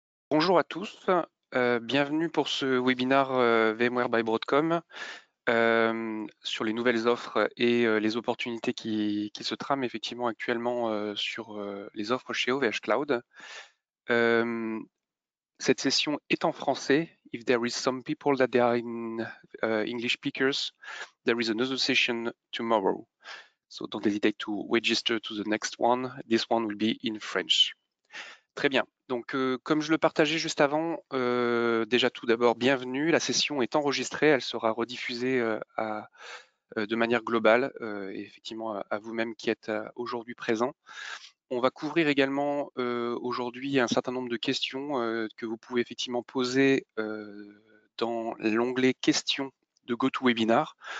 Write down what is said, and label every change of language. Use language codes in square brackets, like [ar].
[fr] Bonjour à tous, bienvenue pour ce webinaire VMware by Broadcom sur les nouvelles offres et les opportunités qui se trament effectivement actuellement sur les offres chez OVH Cloud. Cette session est en français. [en] If there is some people that they are in English speakers, there is another session tomorrow. So don't hesitate to register to the next one. This one will be in French. [fr] Très bien. Donc, comme je le partageais juste avant, déjà tout d'abord, bienvenue. La session est enregistrée, elle sera rediffusée de manière globale, et effectivement à vous-même qui êtes aujourd'hui présents. On va couvrir également aujourd'hui un certain nombre de questions que vous pouvez effectivement poser dans l'onglet questions de GoToWebinar.